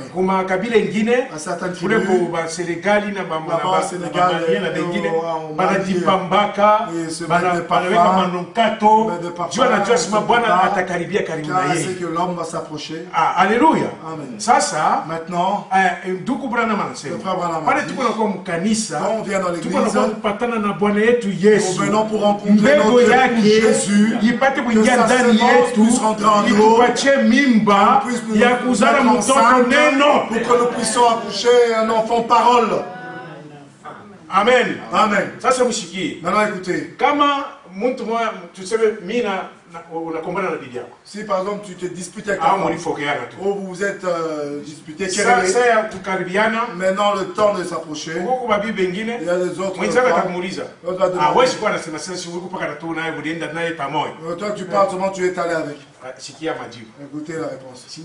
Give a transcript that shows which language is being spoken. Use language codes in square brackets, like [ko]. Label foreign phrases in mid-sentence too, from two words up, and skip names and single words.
[fr] À certaines tribus, là-bas au Sénégal, c'est que l'homme va s'approcher. Alléluia. [sw] Sasa maintenant, ndugu Branham anasema pale tuko na kwa mkanisa, [fr] quand on vient dans l'église, [sw] tuko na kupatana na Bwana yetu Yesu, [fr] nous venons pour rencontrer notre époux Jésus, [sw] ipate kuingia ndani yetu, itupatie mimba ya kuzala mtoto neno, [fr] pour que nous puissions accoucher un enfant parole. Amen. Amen. [sw] Sasa mshikie. [fr] Maintenant écoutez. [sw] Kama mtu mmoja tuseme mimi unakombana na bibi yako. [fr] Si par exemple tu te disputes avec ta femme, ou vous vous êtes disputé, maintenant le temps de s'approcher, il y a des autres toi tu parles seulement, tu es allé avec. Écoutez la réponse.